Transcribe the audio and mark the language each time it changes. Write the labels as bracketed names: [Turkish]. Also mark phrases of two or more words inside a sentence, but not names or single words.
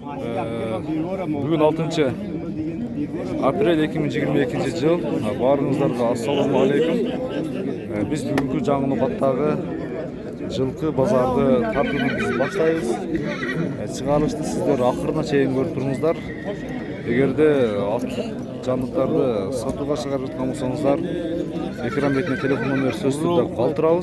[Kyrgyz] Бүгүн 6 апрель 2022 жыл. Barыңыздарга [Arabic] السلام عليكم. [Kyrgyz] Biz бүгүнкү жаңы нукаттагы жылкы базарды тартууну баштайбыз. Чыгарылышты сиздер акырына чейин көрүп туруңуздар. Эгерде ат жандыктарды сатууга чыгарып жаткан болсоңуздар, экран бетине телефон номер сөзсүз түрдө калтырабыз.